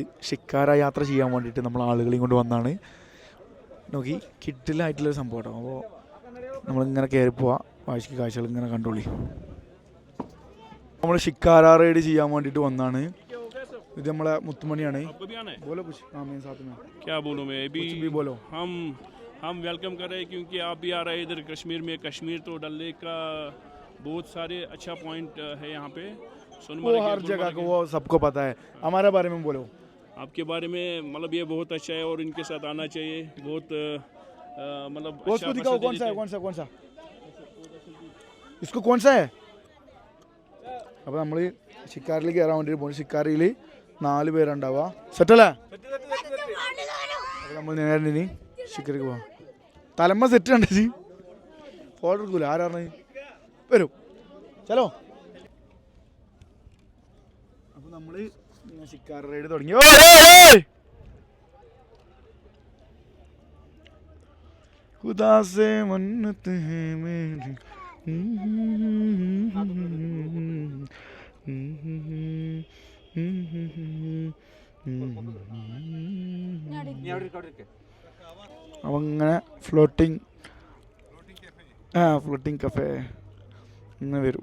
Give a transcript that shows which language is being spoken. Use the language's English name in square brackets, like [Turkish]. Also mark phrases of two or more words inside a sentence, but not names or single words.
[Malayalam] ഷിക്കാര യാത്ര ചെയ്യാൻ വേണ്ടിയിട്ട് നമ്മൾ ആളുകളെയും കൊണ്ട് വന്നാണ്. നോക്കി കിഡിലായിട്ടുള്ളൊരു സംഭവം കേട്ടോ. അപ്പോൾ നമ്മളിങ്ങനെ കയറി പോവാം, വാശിക്ക് കാഴ്ചകൾ ഇങ്ങനെ കണ്ടോളി. നമ്മൾ ഷിക്കാര റൈഡ് ചെയ്യാൻ വേണ്ടിയിട്ട് വന്നാണ്. ഇത് നമ്മളെ മുത്തുമണിയാണ്. [Hindi] हम वेलकम कर रहे हैं क्योंकि आप भी आ रहे हैं इधर कश्मीर में. कश्मीर तो डल लेक का बहुत सारे अच्छा पॉइंट है यहाँ पे. वो हर जगह को वो सबको पता है. हमारे बारे में बोलो. आपके बारे में मतलब ये बहुत अच्छा है और इनके साथ आना चाहिए. बहुत मतलब उसको दिखाओ कौन सा इसको कौन सा है. [Malayalam] അപ്പോൾ നമ്മൾ ഷിക്കാരിൽ കയറാൻ വേണ്ടിയിട്ട് പോകുന്നു. ഷിക്കാരിയിൽ 4 പേരുണ്ടാവുക. സെറ്റല്ലേ? അപ്പോൾ നമ്മൾ നേരെ ഇനി ഷിക്കാരിക്ക് പോവാം. തലമ്മ സെറ്റ് കണ്ടു ഫോട്ടോ എടുക്കൂല. ആരാണ് വരും ചലോ. അപ്പോൾ നമ്മൾ ഷിക്കാർ റൈഡ് തുടങ്ങി. [Hindi] खुदा से मन्नत है मेरी. [Malayalam] അപ്പം ഇങ്ങനെ ഫ്ലോട്ടിങ് കഫേ ഇങ്ങനെ വരും.